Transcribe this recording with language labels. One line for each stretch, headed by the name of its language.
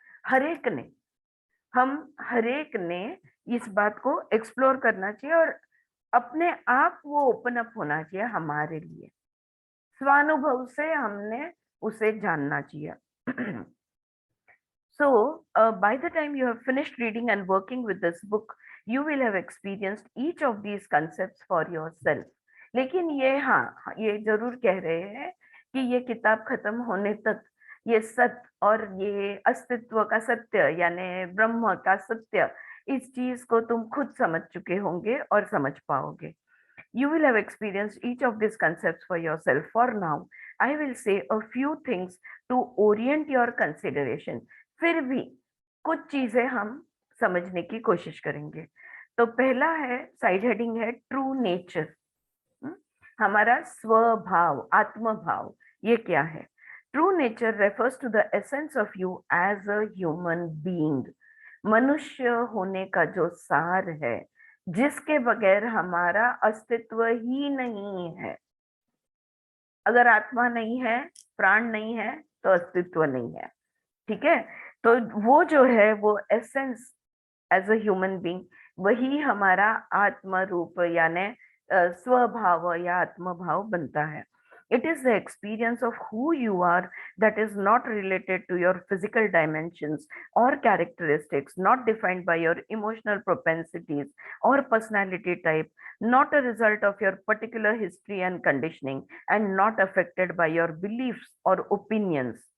Hindi: हरेक ने, हम हरेक ने इस बात को एक्सप्लोर करना चाहिए और अपने आप वो ओपन अप होना चाहिए हमारे लिए, स्वानुभव से हमने उसे जानना चाहिए।
English: So, by the time you have finished reading and working with this book, you will have experienced each of these concepts for yourself.
Hindi: लेकिन ये, हाँ, ये जरूर कह रहे हैं कि ये किताब खत्म होने तक ये सत्य और ये अस्तित्व का सत्य यानी ब्रह्म का सत्य, इस चीज को तुम खुद समझ चुके होंगे और समझ पाओगे।
English: You will have experienced each of these concepts for yourself. For now, I will say a few things to orient your consideration.
Hindi: फिर भी कुछ चीजें हम समझने की कोशिश करेंगे। तो पहला है, साइड हेडिंग है ट्रू नेचर, हमारा स्वभाव, आत्मभाव, ये क्या है?
English: true nature refers to the essence of you as a human being,
Hindi: मनुष्य होने का जो सार है, जिसके बगैर हमारा अस्तित्व ही नहीं है। अगर आत्मा नहीं है, प्राण नहीं है, तो अस्तित्व नहीं है, ठीक है? तो वो जो है वो
English: essence as a human being,
Hindi: वही हमारा आत्म रूप यानी स्वभाव या आत्मभाव बनता है।
English: It is the experience of who you are that is not related to your physical dimensions or characteristics, not defined by your emotional propensities or personality type, not a result of your particular history and conditioning, and not affected by your beliefs or opinions.